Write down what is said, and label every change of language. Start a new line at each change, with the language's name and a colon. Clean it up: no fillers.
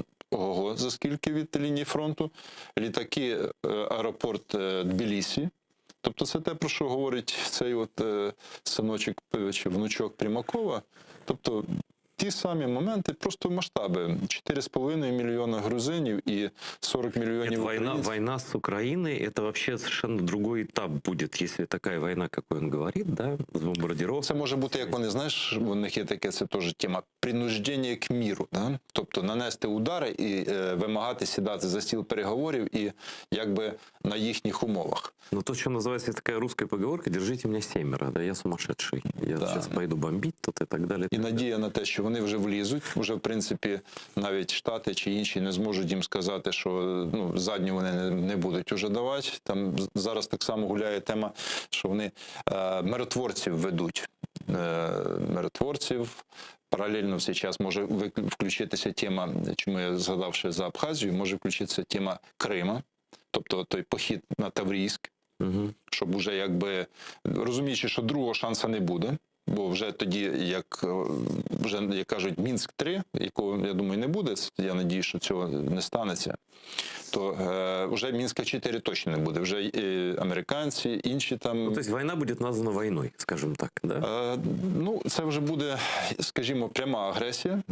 Ukrainian: Ого, за скільки від лінії фронту. Літаки, аеропорт Тбілісі. Тобто це те, про що говорить цей от синочок чи внучок Примакова. Тобто ті самі моменти, просто масштаби. 4,5 мільйона грузинів і 40 мільйонів
Russian: Нет,
Ukrainian: українців.
Russian: война с Украиной — это вообще совершенно другой этап будет, если такая война, какой он говорит, да, с бомбардировкой.
Ukrainian: Це може бути, як вони, знаєш, у них є таке, це теж тема принуждення к міру. Да? Тобто нанести удари і вимагати сідати за стіл переговорів і якби на їхніх умовах.
Russian: Ну, то, что называется, есть такая русская поговорка: «Держите меня семеро», да, я сумасшедший. Я Да. сейчас пойду бомбить тут и так далее.
Ukrainian: І надія на те, що вони вже влізуть, вже в принципі навіть Штати чи інші не зможуть їм сказати, що ну, задню вони не будуть уже давати. Там зараз так само гуляє тема, що вони миротворців ведуть. Миротворців. Паралельно в цей час може включитися тема, чому я згадав ще за Абхазію, може включитися тема Крима, тобто той похід на Таврійськ, Угу. щоб уже якби, розуміючи, що другого шансу не буде, бо вже тоді, як вже, як кажуть, Мінськ-3, якого, я думаю, не буде, я надію, що цього не станеться, то вже Мінська-4 точно не буде. Вже американці, інші там...
Russian: Ну, то есть война будет названа войной, скажем так, да?
Ukrainian: Ну, це вже буде, скажімо, пряма агресія,